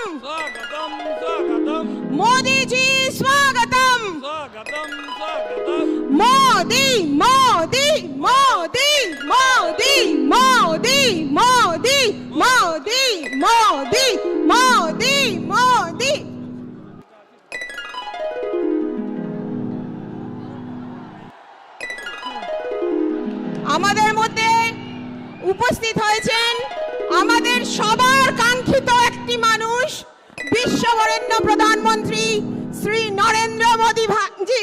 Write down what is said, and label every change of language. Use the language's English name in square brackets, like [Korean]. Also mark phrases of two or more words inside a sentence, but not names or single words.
[Hindi] स्वागतम स्वागतम, मोदी जी स्वागतम, स्वागतम स्वागतम, मोदी मोदी मोदी मोदी मोदी मोदी मोदी मोदी मोदी मोदी। [Bangla] আমাদের মধ্যে উপস্থিত হয়েছেন আমাদের সবার কাঙ্ক্ষিত একটি মানুষ, বিশ্ববরেণ্য প্রধানমন্ত্রী শ্রী নরেন্দ্র মোদী জি।